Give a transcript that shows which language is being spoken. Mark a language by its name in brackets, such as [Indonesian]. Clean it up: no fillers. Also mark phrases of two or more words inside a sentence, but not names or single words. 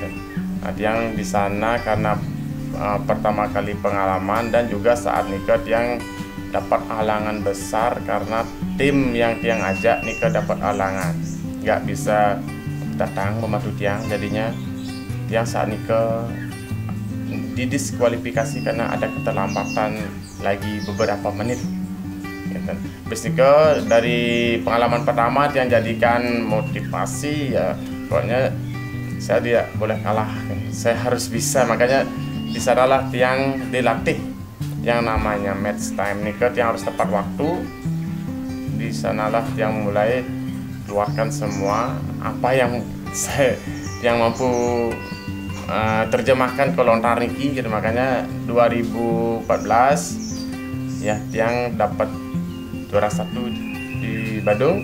[Indonesian] Tiang di sana karena pertama kali pengalaman, dan juga saat nikah tiang dapat halangan besar karena tim yang tiang ajak nikah dapat halangan, nggak bisa datang membantu tiang, jadinya tiang saat nikah didiskualifikasi karena ada keterlambatan lagi beberapa menit gitu. Bisnika dari pengalaman pertama tiang jadikan motivasi ya, pokoknya saya tidak boleh kalah, saya harus bisa. Makanya di sanalah tiang dilatih yang namanya [English] match time [Indonesian] nika, tiang harus tepat waktu. Di sanalah tiang mulai keluarkan semua apa yang saya yang mampu terjemahkan ke lontar niki gitu. Makanya 2014 ya tiang dapat juara 1 di Badung.